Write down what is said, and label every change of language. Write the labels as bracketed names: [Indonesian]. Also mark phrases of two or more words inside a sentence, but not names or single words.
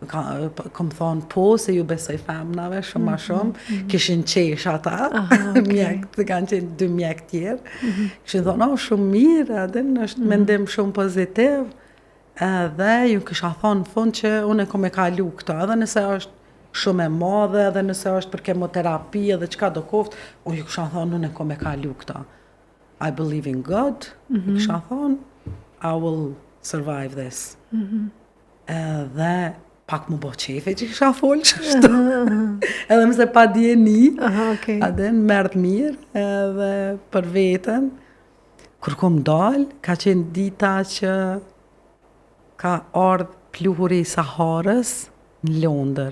[Albanian] Kom thonë po, se ju besoj femnave shumë ma shumë, kishin qesh ata, mjek, të kanë qenë 2 mjek tjerë, kishin thonë, shumë mirë, edhe është mendim shumë pozitiv, edhe ju kisha thonë në fund që unë e kom e kalu këto, edhe nëse është shumë e madhe, edhe nëse është për kemoterapi, edhe qka do koftë, unë ju kisha thonë, unë e kom e kalu këto. [English] I believe in God, [Albanian] ju kisha thonë, [English] I will survive this. [Albanian] Edhe pak më bo qefe që kisha folë qështu. Edhe mëse pa djeni, edhe në mërët mirë, edhe për vetën. Kur kom dalë, ka qenë dita që ka ardhë pluhuri i Saharës në Londër.